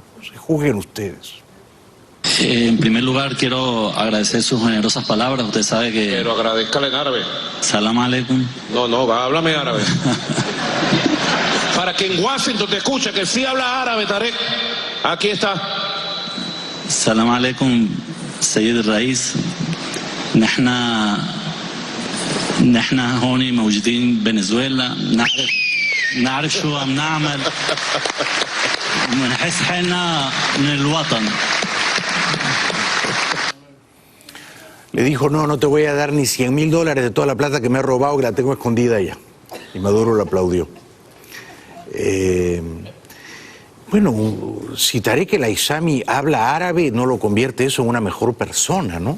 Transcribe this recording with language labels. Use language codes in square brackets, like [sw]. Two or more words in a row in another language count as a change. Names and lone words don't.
[es] Se juzguen ustedes. En primer lugar, quiero agradecer sus generosas palabras. Usted sabe que... Pero agradezcale en árabe. [ar] السلام عليكم. [es] No, háblame árabe. Para que en Washington te escuche que sí habla árabe, Tarek. Aquí está. [ar] السلام عليكم، سيد رئيس. نحن هون موجودين بفنزويلا نعرف شو عم نعمل ونحس حالنا من الوطن. [es] Le dijo, no te voy a dar ni $100.000 de toda la plata que me he robado, que la tengo escondida allá. Y Maduro lo aplaudió. Bueno, si Tarek El Aizami habla árabe, no lo convierte eso en una mejor persona, ¿no?